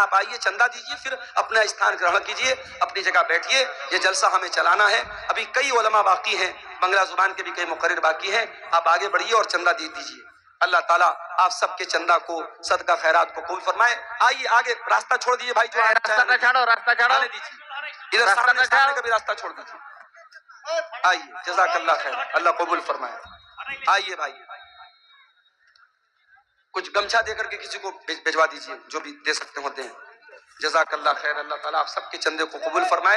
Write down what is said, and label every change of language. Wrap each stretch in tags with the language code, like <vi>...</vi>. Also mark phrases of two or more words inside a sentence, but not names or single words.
<ur>آپ آئیے چندہ دیجئے، پھر اپنا استھان گرہن کیجئے، اپنی جگہ بیٹھیے، یہ جلسہ ہمیں چلانا ہے۔ ابھی کئی علماء باقی ہیں، بنگلہ زبان کے بھی کئی مقرر باقی ہیں، آپ آگے بڑھیے اور چندہ دے دیجئے۔ اللہ تعالیٰ آپ سب کے چندہ کو صدقہ خیرات کو قبول فرمائے۔ آئیے آگے، راستہ چھوڑ دیجئے بھائی، جو</ur> <bn>রাস্তাটা ছাড়ো, রাস্তা ছাড়ো।</bn> <ur>آنے دیجئے، ادھر سامنے کا بھی راستہ چھوڑ دیجئے۔ آئیے، جزاک اللہ خیر، اللہ قبول فرمائے۔ آئیے بھائی، کچھ گمچھا دے کر کے کسی کو بھیجوا دیجئے، جو بھی دے سکتے ہوتے ہیں۔ جزاک اللہ خیر، اللہ تعالیٰ آپ سب کے چندے کو قبول فرمائے۔</ur>